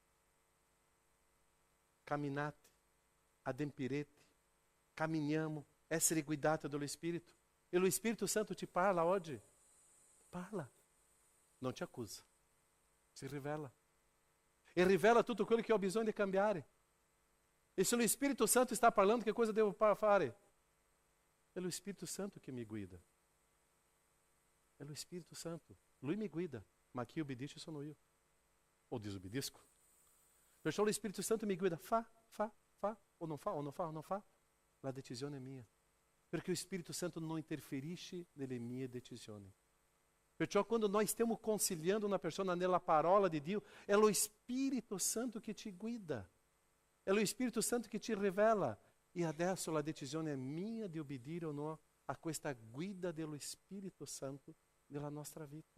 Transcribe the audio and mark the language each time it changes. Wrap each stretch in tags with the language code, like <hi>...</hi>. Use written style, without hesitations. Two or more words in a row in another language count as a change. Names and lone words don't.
<it>Camminate, adempirete, camminiamo, essere guidati dallo Spirito. E lo Spirito Santo ti parla oggi? Parla. Non ti accusa. Si rivela. E rivela tutto quello che ho bisogno di cambiare. E se lo Spirito Santo</it> <pt>está falando,</pt> <it>che cosa devo fare?</it> <pt>É o Espírito Santo que me guida. É o Espírito Santo.</pt> <it>Lui me guida, ma chi obbedisce sono io. Ou desobedisco. Perciò lo Spirito Santo mi guida, fa,</it> <pt>ou não fa, ou não fa, ou não fa.</pt> <it>La decisione è mia. Perché lo Spirito Santo non interferisce nelle mie decisioni. Perciò quando nós stiamo conciliando una persona nella parola di Dio, è lo Spirito Santo che ti guida. È lo Spirito Santo che ti rivela. E adesso la decisione è mia di obbedire o no a questa guida dello Spirito Santo nella nostra vita.</it>